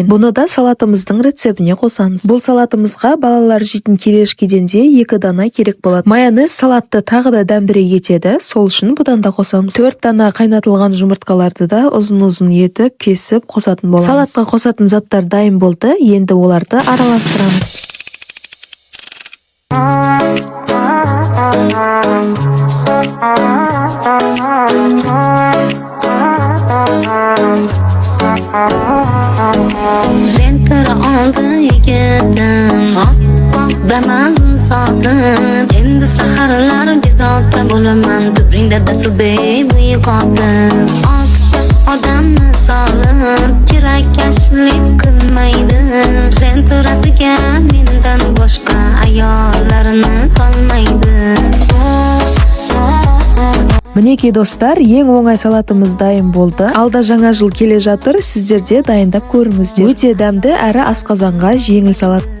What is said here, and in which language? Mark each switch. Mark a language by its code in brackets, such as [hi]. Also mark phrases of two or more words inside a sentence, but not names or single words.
[kk] Бұны да салатымыздың рецебіне қосамыз. Бұл салатымызға балалар жейтін келешкеден де 2 дана керек болады. Майонез салатты тағы да дәмдіре етеді, сол үшін бұдан да қосамыз. 4 дана қайнатылған жұмыртқаларды да ұзын-ұзын етіп, кесіп қосатын боламыз. Салатқа қосатын заттар дайын болды, енді оларды араластырамыз. [uz] Jendira oldi yigitim, oppoq Damas'in soati. Endi saharlar bezovta bo'laman, tubringda dasubey uyg'otdim. Oltita odamni solib, kirakashlik qilmaydi. Jendirasiga mendan boshqa ayollarni solmaydi. [kk] Мінекей достар, ең оңай салатымыз дайын болды. Алда жаңа жыл келе жатыр, сіздер де дайындап көріңіздер. Өте дәмді әрі асқазанға жеңіл салат.